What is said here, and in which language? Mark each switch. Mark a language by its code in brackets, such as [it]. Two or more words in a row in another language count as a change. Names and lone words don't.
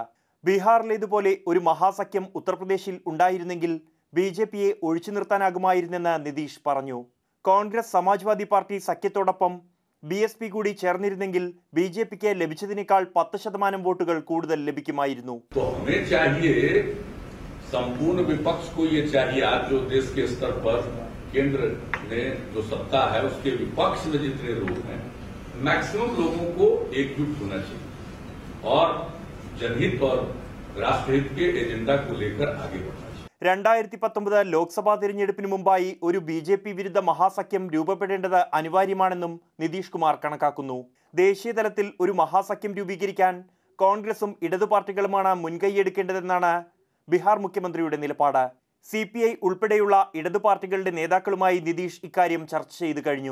[ml] ബീഹാറിലേതുപോലെ ഒരു മഹാസഖ്യം ഉത്തർപ്രദേശിൽ ഉണ്ടായിരുന്നെങ്കിൽ ബിജെപിയെ ഒഴിച്ചു നിർത്താനാകുമായിരുന്നെന്ന് നിതീഷ് പറഞ്ഞു. കോൺഗ്രസ് സമാജ്വാദി പാർട്ടി സഖ്യത്തോടൊപ്പം BSP കൂടി ചേർന്നിരുന്നെങ്കിൽ ബിജെപിക്ക് ലഭിച്ചതിനേക്കാൾ 10% വോട്ടുകൾ കൂടുതൽ ലഭിക്കുമായിരുന്നു. [hi] संपूर्ण विपक्ष को ये चाहिए, आज जो देश के स्तर पर केंद्र में जो सत्ता है उसके विपक्ष में जितने लोग हैं, मैक्सिमम लोगों को एकजुट होना चाहिए और जनहित और राष्ट्रहित के एजेंडा को लेकर आगे बढ़ना चाहिए. [ml] 2019 ലോക്സഭാ തിരഞ്ഞെടുപ്പിന് മുമ്പായി ഒരു ബിജെപി വിരുദ്ധ മഹാസഖ്യം രൂപപ്പെടേണ്ടത് അനിവാര്യമാണെന്നും നിതീഷ് കുമാർ കണക്കാക്കുന്നു. ദേശീയ തലത്തിൽ ഒരു മഹാസഖ്യം രൂപീകരിക്കാൻ കോൺഗ്രസും ഇടതു പാർട്ടികളുമാണ് മുൻകൈയെടുക്കേണ്ടതെന്നാണ് ബീഹാർ മുഖ്യമന്ത്രിയുടെ നിലപാട്. CPI ഉൾപ്പെടെയുള്ള ഇടതു പാർട്ടികളുടെ നേതാക്കളുമായി നിതീഷ് ഇക്കാര്യം ചർച്ച ചെയ്തു കഴിഞ്ഞു.